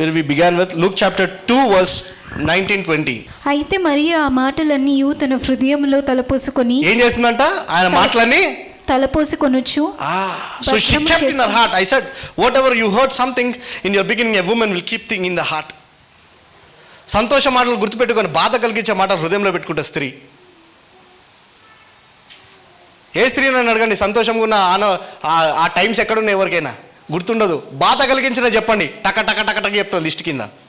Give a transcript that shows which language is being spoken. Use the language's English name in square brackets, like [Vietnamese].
[English] We began with Luke chapter 2 verse 19-20. [Telugu] అయితే మరియ ఆ మాటలన్నీ తన హృదయంలో తలపోసుకొని ఏం చేసిందంట? ఆయన మాటలన్నీ తలపోసుకొనొచ్చు. [English] So she kept in her heart. I said, whatever you heard something in your beginning, a woman will keep thing in the heart. [Telugu] సంతోష మాటలు గుర్తుపెట్టుకొని బాధ కలిగించే మాటలు హృదయంలో పెట్టుకుంటే స్త్రీ. ఏ స్త్రీ నన్ను అడగండి, సంతోషంగా ఉన్న ఆ టైమ్స్ ఎక్కడున్నాయి ఎవరికైనా గుర్తుండదు. బాధ కలిగించిన చెప్పండి, టక టక టక టక చెప్తుంది లిస్ట్ కింద.